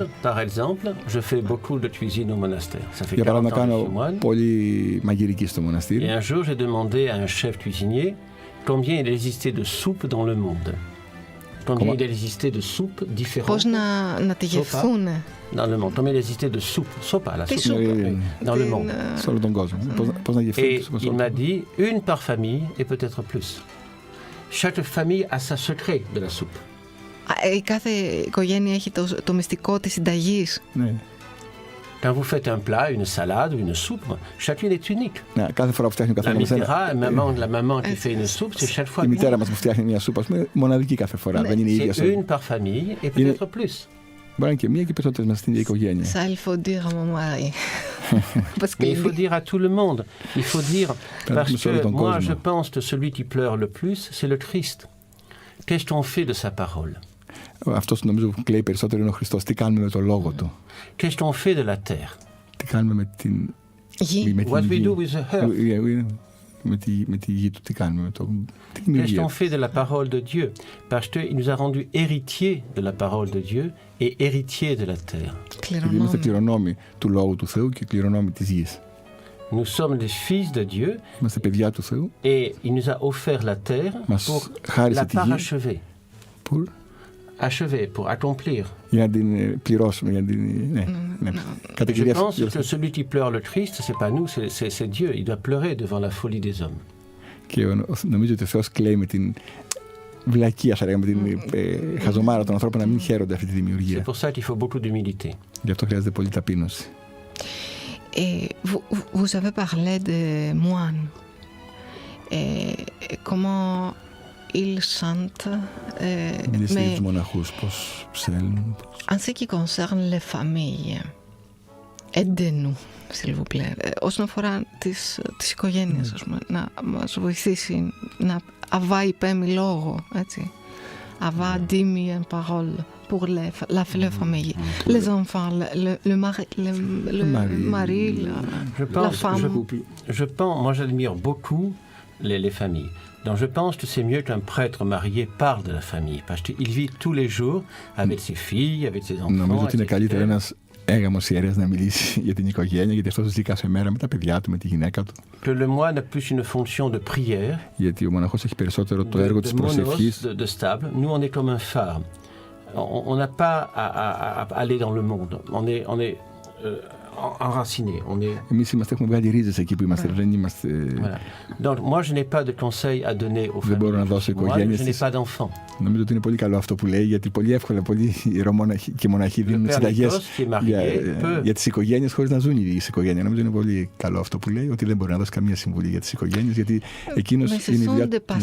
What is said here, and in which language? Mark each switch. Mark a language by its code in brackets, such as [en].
[fr] Par exemple, je fais beaucoup de cuisine au monastère. [el] Για παράδειγμα, κάνω πολύ μαγειρική στο μοναστήρι. [fr] Et un jour, j'ai demandé à un chef cuisinier combien il existait de soupes dans le monde. Combien il existait de soupes différentes. [el] Πώς να τη γευθούν. [fr] Dans le monde. Combien il existait de soupes. Sopa, la soupe. Dans le monde. [el] Σε όλο τον κόσμο. Πώς να γευθούν. [fr] Et il m'a dit une par famille et peut-être plus. Chaque famille a sa secret de la soupe. [el] Η κάθε οικογένεια έχει το μυστικό της συνταγής. Ναι. [fr] Quand vous faites un plat, une salade ou une soupe, chacune est unique. [el] Ναι, κάθε φορά που φτιάχνει ο καθένας [fr] la maman qui fait une soupe, c'est chaque fois. [el] Η μητέρα μας που φτιάχνει μια σούπα, μοναδική κάθε φορά. Δεν είναι η ίδια. [fr] C'est une par famille et peut-être plus. [el] Μπορεί και μία και περισσότερες μέσα στην ίδια οικογένεια. [fr] Ça, il faut dire à mon mari. Mais il faut dire à tout le monde. Il faut dire, parce que moi je pense que celui qui pleure le plus, c'est le Christ. Qu'est-ce qu'on fait de sa parole? [el] Αυτός νομίζω που κλαίει περισσότερο είναι ο Χριστός. Τι κάνουμε με το λόγο του? [fr] Qu'est-ce qu'on fait de la terre? [el] Τι κάνουμε με την γη? [en] What we do with the earth? [el] Με τη γη του, τι κάνουμε με το... [fr] Qu'est-ce qu'on fait de la parole de Dieu? Parce qu'il nous a rendus héritiers de la parole de Dieu et héritiers de la terre. [el] Γιατί είμαστε κληρονόμοι του λόγου του Θεού και κληρονόμοι της γης. [fr] Nous sommes des fils de Dieu. [el] Είμαστε παιδιά του Θεού. [fr] Et il nous a offert la terre pour la parachever. Pour achever, pour accomplir. [el] Για να την πληρώσουμε, για να την... [fr] Je pense que celui qui pleure le Christ, c'est pas nous, c'est Dieu. Il doit pleurer devant la folie des hommes. [el] Και νομίζω ότι ο Θεός κλαίει με την βλακεία, θα λέγαμε, με την χαζομάρα των ανθρώπων να μην χαίρονται αυτή τη δημιουργία. [fr] C'est pour ça qu'il faut beaucoup d'humilité. [el] Γι' αυτό χρειάζεται πολύ ταπείνωση. [fr] Et vous avez parlé de moines. Comment ils chantent. [el] Mais τους μοναχούς, πώς ψέλνουν. [fr] En ce qui concerne les familles, aidez-nous, s'il vous plaît. [el] Όσον αφορά τις οικογένειες, ας πούμε, να μας βοηθήσει να αβά υπέμει λόγο, έτσι. Αβά δίμη en parole. [fr] Pour la famille, les enfants, le mari, la femme. Je pense, moi j'admire beaucoup les familles. Donc je pense que c'est mieux qu'un prêtre marié parle de la famille, parce qu'il vit tous les jours avec ses filles, avec ses enfants. [el] Νομίζω ότι είναι καλύτερο ένας έγαμος ιερέας να μιλήσει για την οικογένεια, γιατί αυτός ζει κάθε μέρα με τα παιδιά του, με τη γυναίκα του. [fr] Que le moine a plus une fonction de prière. [el] Γιατί ο μοναχός έχει περισσότερο το έργο της προσευχής. [fr] De stable. Nous on est comme un phare. On n'a pas à aller dans le monde. On est enracinés. [el] Εμείς έχουμε βγάλει ρίζες εκεί που είμαστε. Δεν είμαστε... [fr] Donc, moi, je n'ai pas de conseils à donner aux [el] δεν μπορώ να δώσω οικογένειες. [fr] Je n'ai pas d'enfants. [el] Νομίζω ότι είναι πολύ καλό αυτό που λέει, γιατί πολύ εύκολα πολλοί ιερομόναχοι και μοναχοί δίνουν συνταγές για τις οικογένειες χωρίς να ζουν οι οικογένειες. Νομίζω είναι πολύ καλό αυτό που λέει, ότι δεν μπορεί να δώσει καμία συμβουλή για τις οικογένειες, γιατί εκείνος είναι η δουλειά του.